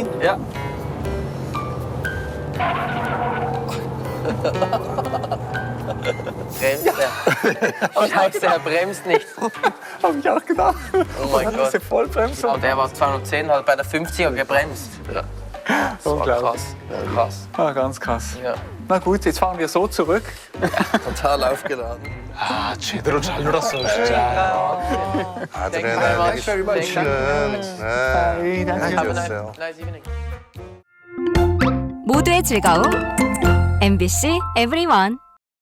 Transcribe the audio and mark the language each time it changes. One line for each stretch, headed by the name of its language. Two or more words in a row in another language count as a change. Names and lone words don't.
German: Ja. Bremst der? Scheiße, er bremst nicht. Hab ich auch gedacht. Oh mein Gott. Diese Vollbremsung. Und der war 210, hat bei der 50er gebremst. Ja. Das war Unglaublich. krass. Ah, ganz krass. Ja. Na gut, jetzt fahren wir so zurück. Total aufgeladen.
Korean: 아, 제대로 잘 놀았어, 진짜. 아드레날린이
English: very much.
Korean: 네.
German: Danke.
English: Have a
Korean: 해줬어요.
English: nice evening.
Korean: 모두의 즐거움 MBC 에브리원